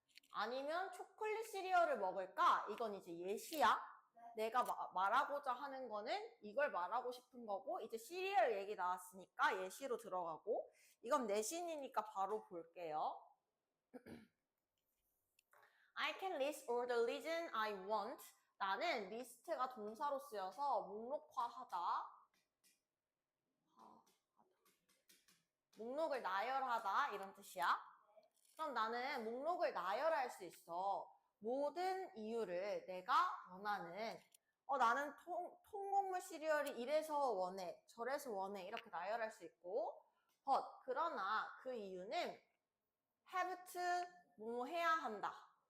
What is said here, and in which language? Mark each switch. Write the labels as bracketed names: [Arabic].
[Korean] 아니면 초콜릿 시리얼을 먹을까? 이건 이제 예시야. 내가 말하고자 하는 거는 이걸 말하고 싶은 거고, 이제 시리얼 얘기 나왔으니까 예시로 들어가고, 이건 내신이니까 바로 볼게요. [English] I can list all the reasons I want. [Korean] 나는 리스트가 동사로 쓰여서 목록화하다. 목록을 나열하다 이런 뜻이야. 그럼 나는 목록을 나열할 수 있어. 모든 이유를 내가 원하는, 나는 통곡물 시리얼이 이래서 원해, 저래서 원해 이렇게 나열할 수 있고, but 그러나 그 이유는 [English] have to [Korean] 뭐뭐 해야 한다.